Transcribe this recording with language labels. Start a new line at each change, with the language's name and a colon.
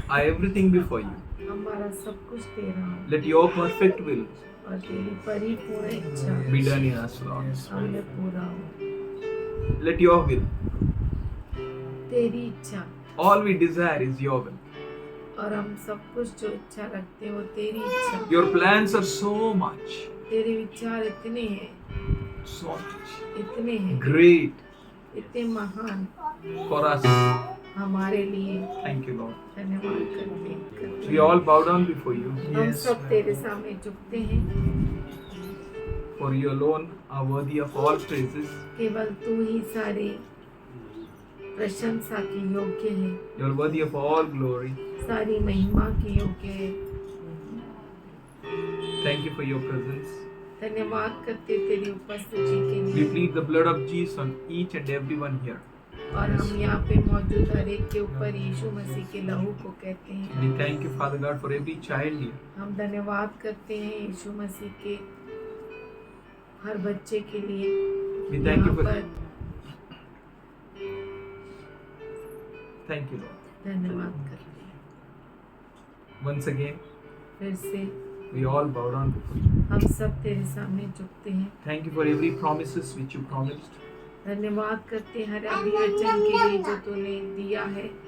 English: Our everything be for you.
Hindi: हमारा सब कुछ तेरा हो
English: Let your perfect will
Hindi: और तेरी परिपूर्ण इच्छा
English: be done in us, Lord.
Hindi: हमें पूरा हो।
English: Let your will.
Hindi: तेरी इच्छा,
English: All we desire is your will.
Hindi: और हम सब कुछ जो इच्छा रखते हैं वो तेरी इच्छा।
English: Your plans are so much,
Hindi: तेरे विचार इतने हैं,
English: so much
Hindi: इतने हैं,
English: great
Hindi: इतने महान
English: for us.
Hindi: हमारे लिए।
English: Thank you, Lord.
Hindi: धन्यवाद करते हैं।
English: We all bow down before you.
Hindi: हम सब तेरे सामने झुकते हैं।
English: For you alone are worthy of all praises.
Hindi: केवल तू ही सारे प्रशंसा के योग्य है,
English: You are worthy of all glory.
Hindi: सारी महिमा के योग्य है।
English: Thank you for your presence.
Hindi: धन्यवाद करते तेरी उपस्थिति के
English: We
Hindi: लिए।
English: plead the blood of Jesus on each and everyone here.
Hindi: और हम यहाँ पे मौजूद हर एक के ऊपर यीशु मसीह के लहू को कहते हैं।
English: We thank you, Father God, for every child here.
Hindi: हम धन्यवाद करते हैं यीशु मसीह के हर बच्चे के लिए।
English: We thank you
Hindi: यहाँ
English: for.
Hindi: पर
English: Thank you, Lord.
Hindi: धन्यवाद करते हैं।
English: Once again,
Hindi: फिर से
English: we all bow down before you.
Hindi: हम सब तेरे सामने झुकते हैं।
English: Thank you for every promises which you promised.
Hindi: धन्यवाद करते हैं हर अभिवचन के लिए जो तूने दिया है